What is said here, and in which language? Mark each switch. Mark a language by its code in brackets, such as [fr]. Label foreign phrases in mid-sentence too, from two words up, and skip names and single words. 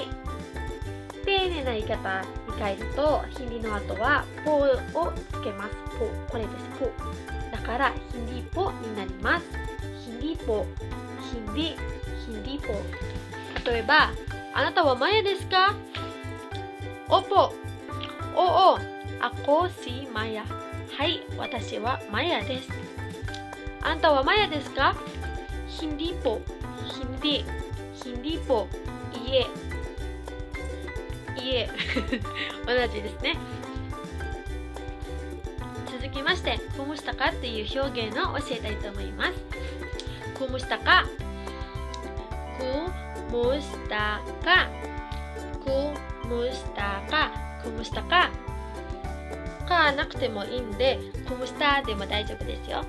[ja] 丁寧な言い方に変えるとhindiの後はポをつけます。ポ、これです。ポだから [tl] hindi po [ja] になります。 [tl] hindi po、hindi po. [ja] 例えばあなたはマヤですか？ [tl] opo、oo, ako si Maya。 [ja] はい、私はマヤです。あなたはマヤですか？ [tl] hindi po、 hindi po。 [ja] いえ、いえ同じですね。続きまして [tl] kumusta ka [ja] っていう表現を教えたいと思います。 [tl] kumusta ka、kumusta ka、kumusta ka、kumusta ka [ja] かなくてもいいんでkumustaでも大丈夫ですよ。